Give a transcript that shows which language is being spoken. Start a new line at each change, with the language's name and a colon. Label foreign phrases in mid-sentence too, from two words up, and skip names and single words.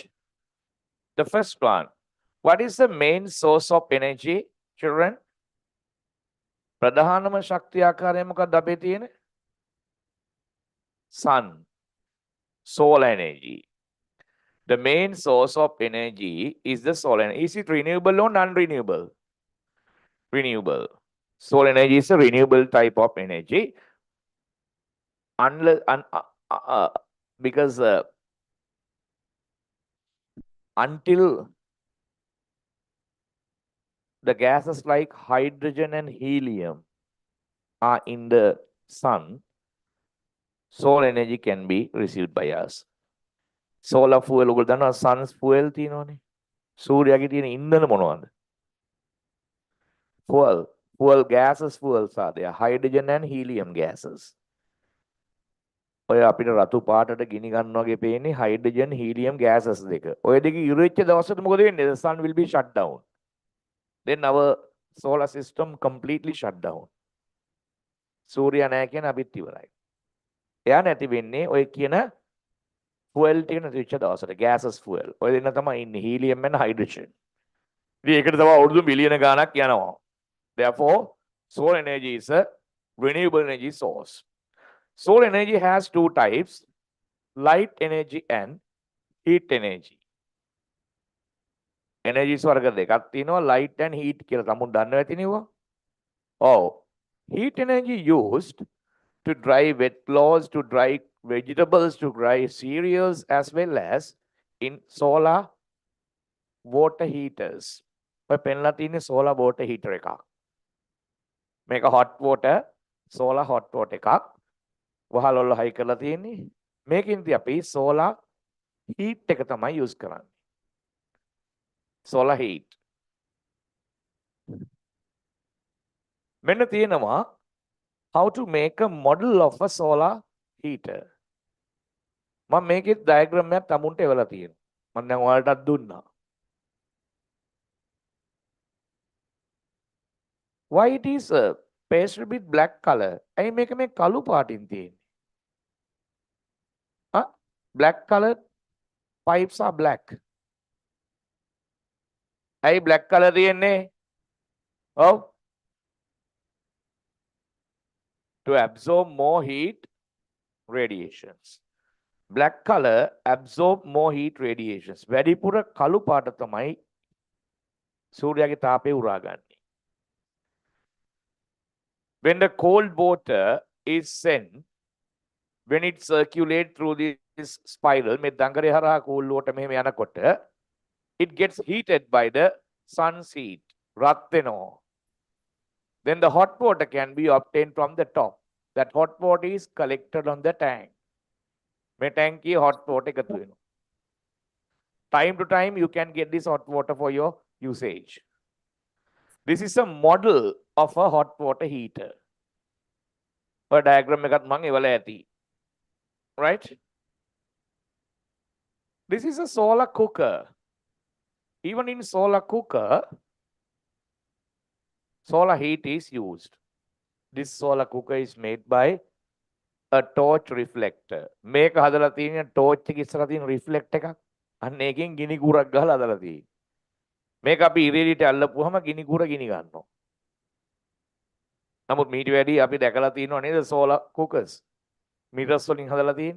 English: The first one. What is the main source of energy, children?
Sinhala: ප්‍රධානම ශක්තිය ආකාරය මොකක්ද අපේ තියෙන?
English: Sun. Solar energy. The main source of energy is the solar energy. Is it renewable or non-renewable? Renewable. Solar energy is a renewable type of energy. Unless, because until the gases like hydrogen and helium are in the sun, solar energy can be received by us. Solar fuel
Sinhala: ඔයගොල්ලෝ දන්නවා
English: sun's fuel
Sinhala: තියෙනවනේ. සූර්යාගේ තියෙන ඉන්ධන මොනවද?
English: Fuel gases fuels are there. Hydrogen and helium gases.
Sinhala: ඔය අපිට රතු පාටට ගිනි ගන්න වගේ පේන්නේ
English: hydrogen helium gases
Sinhala: දෙක. ඔය දෙක ඉරෙච්ච දවසට මොකද වෙන්නේ?
English: The sun will be shut down. Then our solar system completely shut down.
Sinhala: සූර්යා නැහැ කියන අපිත් ඉවරයි. එයා නැති වෙන්නේ ඔය කියන fuel ටික නැති වෙච්ච දවසට
English: gases fuel.
Sinhala: ඔය දෙන්න තමයි ඉන්නේ
English: helium and hydrogen.
Sinhala: ඉතින් ඒකට තමයි අවුරුදු මිලියන ගාණක් යනවා.
English: Therefore, solar energy is a renewable energy source. Solar energy has two types, light energy and heat energy.
Sinhala: Energies වර්ග දෙකක් තියෙනවා,
English: light and heat
Sinhala: කියලා තමුන් දන්නවා ඇතිනේ.
English: Oh, heat energy used to dry wet clothes, to dry vegetables, to dry cereals, as well as in solar water heaters.
Sinhala: ඔය පෙන්ලා තියෙන්නේ
English: solar water heater
Sinhala: එකක්. මේක
English: hot water, solar hot water
Sinhala: එකක්. වහලොල්ල හයි කරලා තියෙන්නේ. මේකෙන්දී අපි
English: solar heat
Sinhala: එක තමයි use කරන්නේ. Solar heat. මෙන්න තියෙනවා how to make a model of a solar heater. මම මේකේ diagram එකක් තමුන්ට එවලා තියෙනවා. මම දැන් ඔයාලටත් දුන්නා.
English: Why it is pasted with black color?
Sinhala: ඇයි මේක මේ කළු පාටින් තියෙන්නේ?
English: Black colored pipes are black.
Sinhala: ඇයි
English: black color
Sinhala: තියෙන්නේ?
English: Oh, to absorb more heat radiations. Black color absorb more heat radiations.
Sinhala: වැඩිපුර කළු පාට තමයි සූර්යාගේ තාපය උරාගන්නේ.
English: When the cold water is sent, when it circulates through this spiral,
Sinhala: මේ දඟරේ හරහා
English: cool water
Sinhala: මෙහෙම යනකොට,
English: it gets heated by the sun's heat.
Sinhala: රත් වෙනවා.
English: Then the hot water can be obtained from the top. That hot water is collected on the tank.
Sinhala: මේ ටැංකියේ
English: hot water
Sinhala: එකතු වෙනවා.
English: Time to time you can get this hot water for your usage. This is a model of a hot water heater. A diagram
Sinhala: එකත් මම එවලා ඇති.
English: Right? This is a solar cooker. Even in solar cooker, solar heat is used. This solar cooker is made by a torch reflector.
Sinhala: මේක හදලා තියෙන torch එක ඉස්සරහ තියෙන reflect එකක්. අන්න ඒකෙන් ගිනි කුරක් ගහලා හදලා තියෙන්නේ. මේක අපි ඉරේලියට අල්ලපුවාම ගිනි කුර ගිනි ගන්නවා. නමුත් මීට වැඩි අපි දැකලා තියෙනවා නේද
English: solar cookers.
Sinhala: mirrors වලින් හදලා තියෙන්නේ.